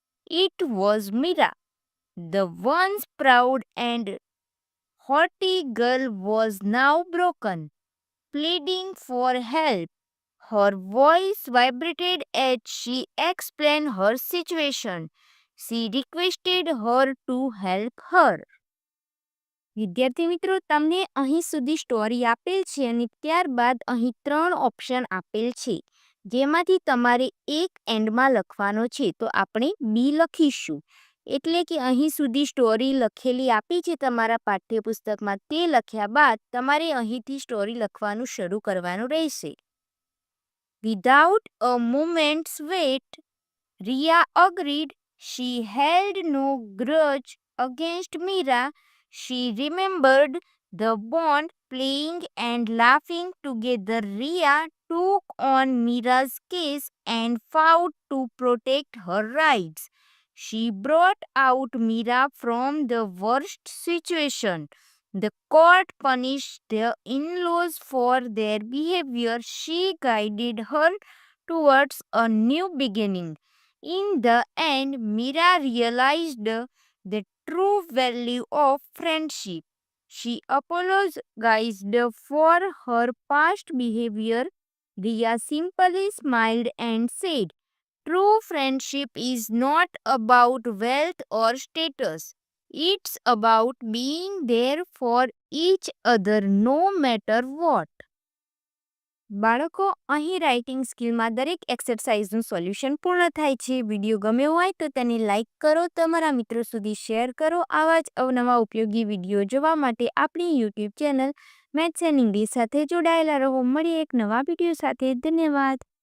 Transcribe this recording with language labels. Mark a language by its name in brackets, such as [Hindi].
[English] It was Mira. The once proud and haughty girl was now broken, pleading for help. Her voice vibrated as she explained her situation. She requested her to help her. [Gujarati] વિદ્યાર્થી મિત્રો, તમને અહીં સુધી story આપેલ છે અને ત્યારબાદ અહીં 3 ઓપ્શન આપેલ છે, જેમાંથી તમારે એક એન્ડમાં લખવાનો છે. તો આપણે બી લખીશું. એટલે કે અહીં સુધી સ્ટોરી લખેલી આપી છે તમારા પાઠ્યપુસ્તકમાં, તે લખ્યા બાદ તમારે અહીંથી સ્ટોરી લખવાનું શરૂ કરવાનું રહેશે. [English] Without a moment's wait, Ria agreed. She held no grudge against Mira. She remembered the bond, playing and laughing together. Ria took on Mira's case and vowed to protect her rights. She brought out Mira from the worst situation. The court punished the in-laws for their behavior. She guided her towards a new beginning. In the end, Mira realized the true value of friendship. She apologized for her past behavior. Ria simply smiled and said, "True friendship is not about wealth or status. It's about being there for each other no matter what." [Gujarati] બાળકો, અહીં writing સ્કિલમાં દરેક એક્સરસાઇઝનું solution પૂર્ણ થાય છે. Video ગમ્યો હોય તો તેને લાઇક કરો, તમારા મિત્રો સુધી શેર કરો. આવા જ અવનવા ઉપયોગી વિડીયો જોવા માટે આપણી YouTube channel maths and English સાથે જોડાયેલા રહો. મળીએ એક નવા વિડીયો સાથે. ધન્યવાદ.